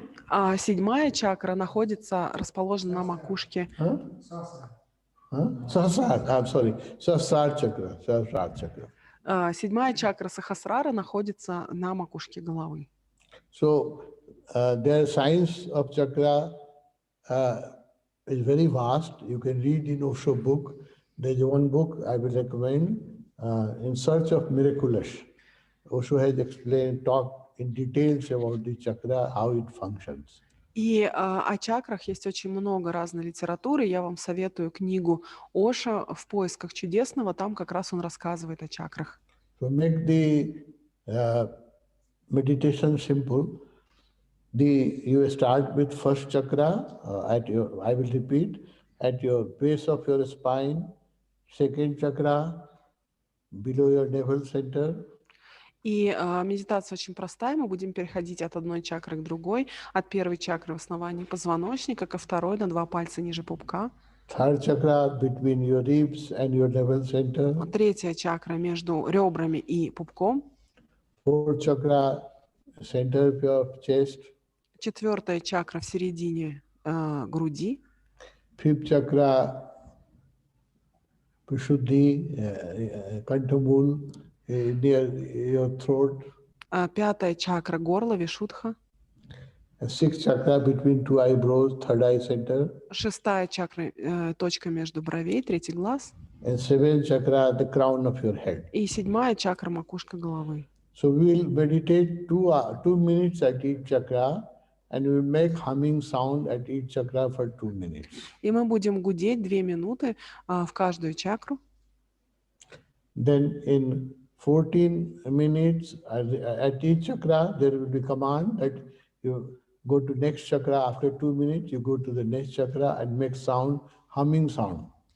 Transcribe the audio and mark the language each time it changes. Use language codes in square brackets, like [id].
[ru] А седьмая чакра находится, расположена на макушке. [en] Sahasrara, I'm sorry, Sahasrara chakra, Sahasrara chakra. [ru] Седьмая чакра Сахасрара находится на макушке головы. [en] So the science of chakra is very vast. You can read in Osho book. There's one book I will recommend, In Search of Miraculous. Osho has explained, talked in details about the chakra, how it functions. [ru] И о чакрах есть очень много разной литературы. Я вам советую книгу Оша «В поисках чудесного». Там как раз он рассказывает о чакрах. [en] To make the meditation simple, you start with first chakra I will repeat, at your base of your spine, second chakra below your navel center. [ru] И медитация очень простая. Мы будем переходить от одной чакры к другой. От первой чакры в основании позвоночника ко второй на 2 пальца ниже пупка. [en] Third chakra between your ribs and your navel center. [ru] Третья чакра между ребрами и пупком. [en] Fourth chakra center of your chest. [ru] Четвертая чакра в середине груди. [en] Fifth chakra Vishuddhi, Kantamul, near your throat. [ru] Пятая чакра горло, вишудха. [en] Sixth chakra between two eyebrows, third eye center. [ru] Шестая чакра, точка между бровей, третий глаз. [en] And seventh chakra, the crown of your head. [ru] И седьмая чакра, макушка головы. [en] So we will meditate 2 minutes at each chakra, and we will make humming sound at each chakra for 2 minutes. [ru] И мы будем гудеть 2 минуты в каждую чакру. [en] Then in 14 minutes at each chakra, there will be command that you go to next chakra. After 2 minutes, you go to the next chakra and make sound, humming sound.